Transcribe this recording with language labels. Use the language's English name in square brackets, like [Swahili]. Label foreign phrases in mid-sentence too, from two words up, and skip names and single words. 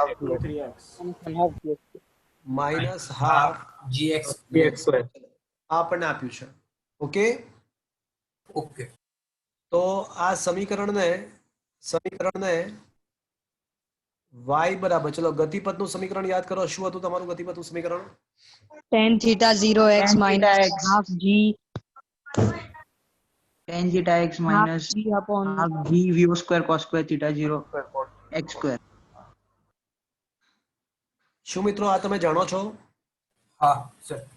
[English] minus half gx. [Gujarati] આપણને આપ્યું છે. ઓકે, ઓકે. તો આ સમીકરણને y બરાબર, ચલો ગતિપથનું સમીકરણ યાદ કરો. શું હતું તમારું ગતિપથનું સમીકરણ? [English] tan theta 0x minus half g tan theta x minus g upon half g v square cos square theta 0 x square. [Gujarati] શું મિત્રો આ તમે જાણો છો? હા સર.